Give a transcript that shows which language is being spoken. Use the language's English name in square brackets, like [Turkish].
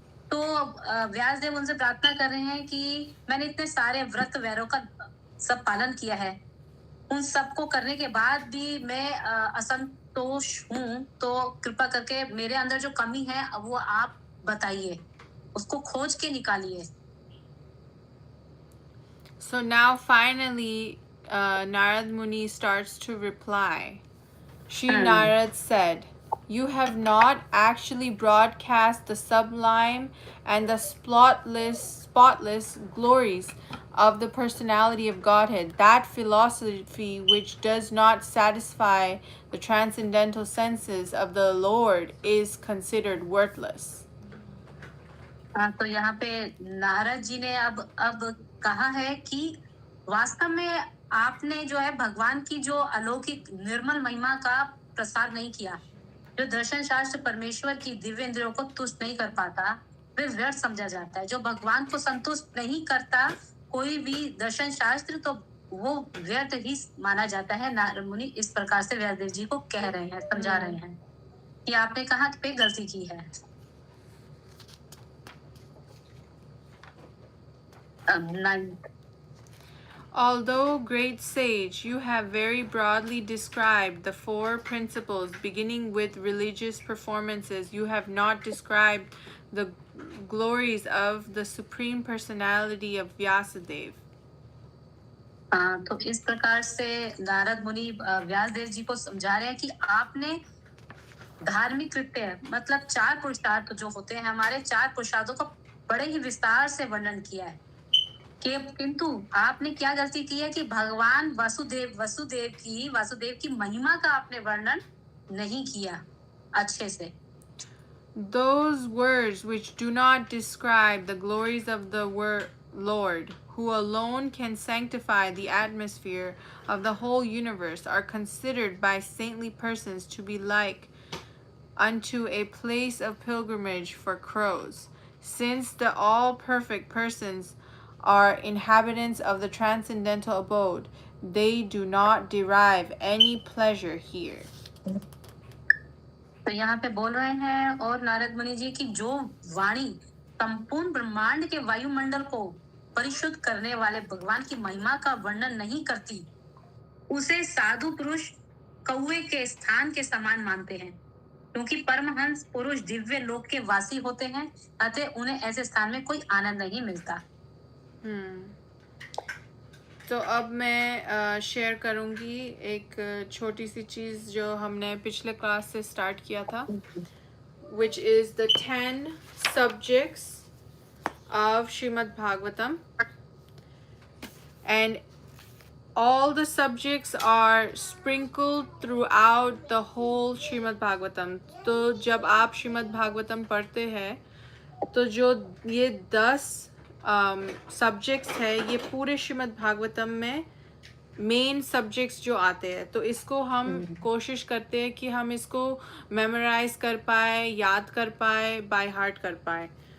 [Hindi] तो व्यासदेव उनसे प्रार्थना कर रहे हैं कि मैंने इतने सारे व्रत वैरों का सब पालन किया है, उन सबको करने के बाद भी मैं असंतोष हूँ. तो कृपा करके मेरे अंदर जो कमी है वो आप बताइए, उसको खोज के निकालिए. [English] So now finally, Narad Muni starts to reply. Shri Narad said, "You have not actually broadcast the sublime and the spotless glories of the personality of Godhead. That philosophy which does not satisfy the transcendental senses of the Lord is considered worthless." [Hindi] तो यहाँ पे नारद जी ने अब कहा है कि वास्तव में आपने जो है भगवान की जो अलौकिक निर्मल महिमा का प्रसार नहीं किया. जो दर्शन शास्त्र परमेश्वर की दिव्य इंद्रियों को तुष्ट नहीं कर पाता, वे व्यर्थ समझा जाता है. जो भगवान को संतुष्ट नहीं करता कोई भी दर्शन शास्त्र, तो वो व्यर्थ ही माना जाता है. नारद मुनि इस प्रकार से व्यासदेव जी को कह रहे हैं, समझा रहे हैं कि आपने कहाँ पे गलती की है. [English] Although great sage, you have very broadly described the four principles beginning with religious performances. You have not described the glories of the Supreme Personality of Vyasadeva. [Hindi] तो इस प्रकार से नारद मुनि व्यासदेव जी को समझा रहे हैं कि आपने धार्मिक कृत्य मतलब 4 पुरुषार्थ जो होते हैं, हमारे 4 पुरुषार्थों का बड़े ही विस्तार से वर्णन किया है. किंतु आपने क्या गलती की है कि भगवान वासुदेव की महिमा का आपने वर्णन नहीं किया अच्छे से. [English] Those words which do not describe the glories of the Lord, who alone can sanctify the atmosphere of the whole universe, are considered by saintly persons to be like unto a place of pilgrimage for crows, since the all-perfect persons are inhabitants of the transcendental abode. They do not derive any pleasure here. [Hindi] तो यहाँ पे बोल रहे हैं और नारद मुनि जी की जो वाणी संपूर्ण ब्रह्मांड के वायुमंडल को परिशुद्ध करने वाले भगवान की महिमा का वर्णन नहीं करती, उसे साधु पुरुष कौवे के स्थान के समान मानते हैं, क्योंकि परमहंस पुरुष दिव्य लोक के वासी होते हैं, अतः उन्हें ऐसे स्थान में कोई आनंद नहीं मिलता। तो अब मैं शेयर करूँगी एक छोटी सी चीज़ जो हमने पिछले क्लास से स्टार्ट किया था, [English] which is the 10 subjects of Srimad Bhagavatam, and all the subjects are sprinkled throughout the whole Srimad Bhagavatam. [Hindi] तो जब आप श्रीमद् भागवतम पढ़ते हैं तो जो ये 10 सब्जेक्ट्स है, ये पूरे श्रीमद् भागवतम में मेन सब्जेक्ट्स जो आते हैं, तो इसको हम कोशिश करते हैं कि हम इसको मेमोराइज कर पाए, याद कर पाए, [English] by heart [Hindi] कर पाए।